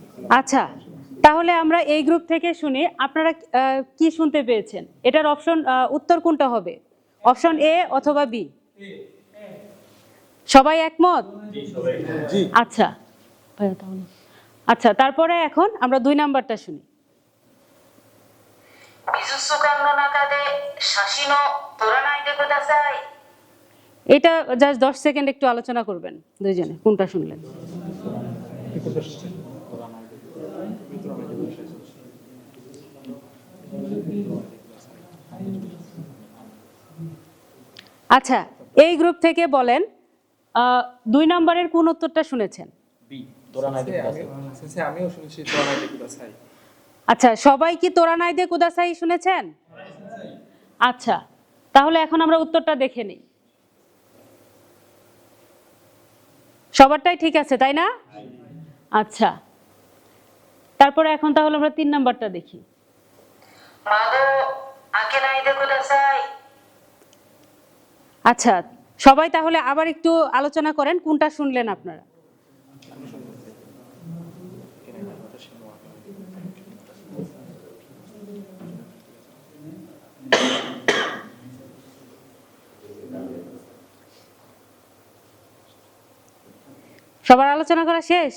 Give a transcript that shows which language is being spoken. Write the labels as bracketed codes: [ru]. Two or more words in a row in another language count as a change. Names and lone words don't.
[bn] আচ্ছা, তাহলে আমরা এই গ্রুপ থেকে শুনি আপনারা কি শুনতে পেয়েছেন। এটার অপশন উত্তর কোনটা হবে? [en] option A [bn] অথবা বি? সবাই একমত? আচ্ছা আচ্ছা, তারপরে এখন আমরা 2 নাম্বারটা শুনি। [ja] 美術館の中で写真を撮らないでください。 [bn] এটা [en] just 10 second [bn] একটু আলোচনা করবেন দুইজনে, কোনটা শুনলেন। আচ্ছা, এই গ্রুপ থেকে বলেন 2 নম্বরের কোন উত্তরটা শুনেছেন? [ja] বি, 撮らないでください. [bn] সেন্সেই আমিও শুনেছি [ja] 撮らないでください. [bn] আচ্ছা, সবাই কি [ja] 撮らないでください [bn] শুনেছেন? আচ্ছা, তাহলে এখন আমরা উত্তরটা দেখে নিই। সবারটাই ঠিক আছে তাই না? আচ্ছা, তারপরে এখন তাহলে আমরা 3 নাম্বারটা দেখি। [ja] 窓を開けないでください。 [bn] আচ্ছা, সবাই তাহলে আবার একটু আলোচনা করেন কোনটা শুনলেন আপনারা। সবার আলোচনা করা শেষ?